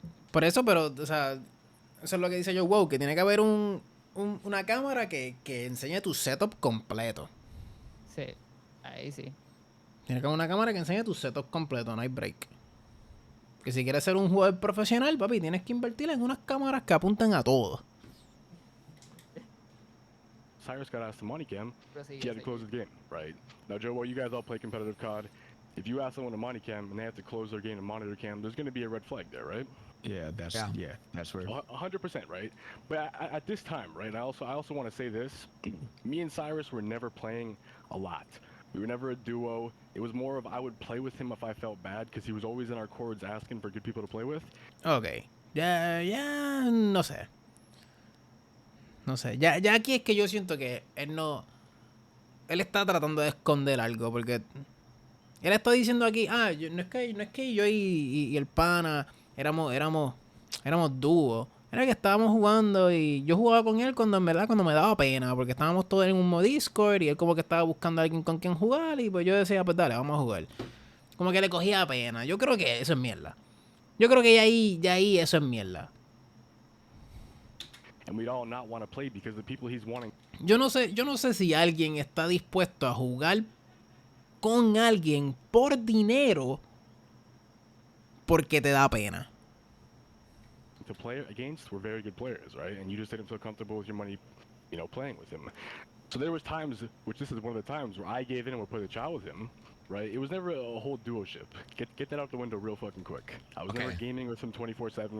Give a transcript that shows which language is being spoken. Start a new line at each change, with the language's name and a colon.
Spanish: Por eso, pero, o sea, eso es lo que dice yo, wow, que tiene que haber una cámara que enseñe tu setup completo. Sí, ahí sí. Tiene que haber una cámara que enseñe tu setup completo, no hay break. Que si quieres ser un jugador profesional, papi, tienes que invertir en unas cámaras que apunten a todo.
English: Cyrus got asked to money cam,
Spanish: Prosigue,
English: he had to close the game, right? Now, Joe, well, you guys all play competitive COD. If you ask someone to money cam and they have to close their game to monitor cam, there's going to be a red flag there, right? Yeah, that's where. 100%, right? But at this time, right? I also want to say this: me and Cyrus were never playing a lot. We were never a duo. It was more of I would play with him if I felt bad because he was always in our cords asking for good people to play with.
Spanish: Ok. Ya, no sé. No sé. Ya aquí es que yo siento que él no... Él está tratando de esconder algo porque... Él está diciendo aquí, no es que yo y el pana éramos dúo. Era que estábamos jugando y yo jugaba con él cuando me daba pena, porque estábamos todos en un modo Discord y él como que estaba buscando a alguien con quien jugar y pues yo decía, pues dale, vamos a jugar. Como que le cogía pena. Yo creo que eso es mierda. Yo creo que ya ahí eso es mierda.
English: And we'd all not want to play because the people he's wanting.
Spanish: Yo no sé si alguien está dispuesto a jugar con alguien por dinero porque te da pena.
English: To play against were very good players, right? And you just didn't feel comfortable with your money, playing with him. So there was times, which this is one of the times, where I gave in and would play the child with him, right? It was never a whole duo-ship. Get that out the window real fucking quick. I was never gaming with him 24/7.